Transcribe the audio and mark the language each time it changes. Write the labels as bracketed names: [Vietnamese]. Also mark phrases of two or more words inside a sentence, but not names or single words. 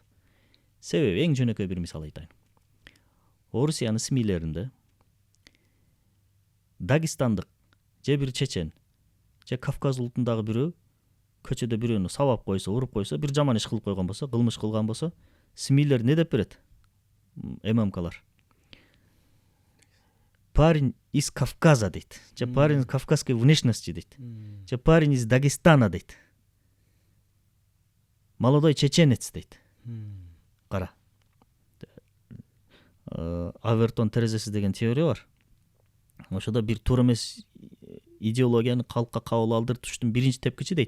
[Kyrgyz] Себеби эң жөнөкөй бир мисал айтайын. Орусиянын СМИлеринде Дагестандык же бир чечен же Кавказ улутундагы бирөө көчөдө бирөөнү сабап койсо, уруп койсо, бир жаман иш кылып койгон болсо, кылмыш кылган болсо, СМИлер не деп берет? ММКлар. [Russian] Парень из Кавказа дейт. Же парень кавказской внешности дейт. Же парень из Дагестана дейт. Молодой чеченец [Kyrgyz] дейт. Кара. Авертон терезеси деген теория бар. Ошодо бир туура эмес идеологияны калкка кабыл алдыртыштын биринчи тепкичи дейт.